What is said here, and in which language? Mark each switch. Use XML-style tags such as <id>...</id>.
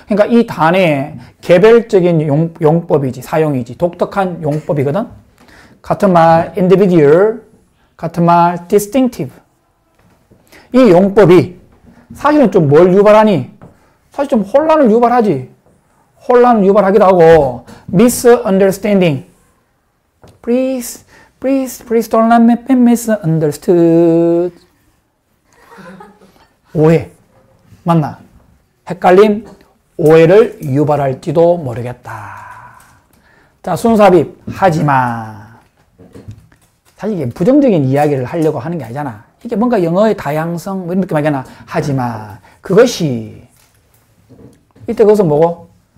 <ko>그러니까 이 단어의 개별적인 용법이지, 사용이지, 독특한 용법이거든. 같은 말 individual, 같은 말 distinctive. 이 용법이 사실은 좀 뭘 유발하니? 사실 좀 혼란을 유발하지. 혼란을 유발하기도 하고 misunderstanding.</ko> <en>Please don't let me be misunderstood.</en> <ko>오해. 맞나? 헷갈림, 오해를 유발할지도 모르겠다. 자, 순삽입, 하지마. 사실 이게 부정적인 이야기를 하려고 하는 게 아니잖아. 이게 뭔가 영어의 다양성, 이런 느낌 하잖아. 하지마. 그것이, 이때 그것은 뭐고?</ko>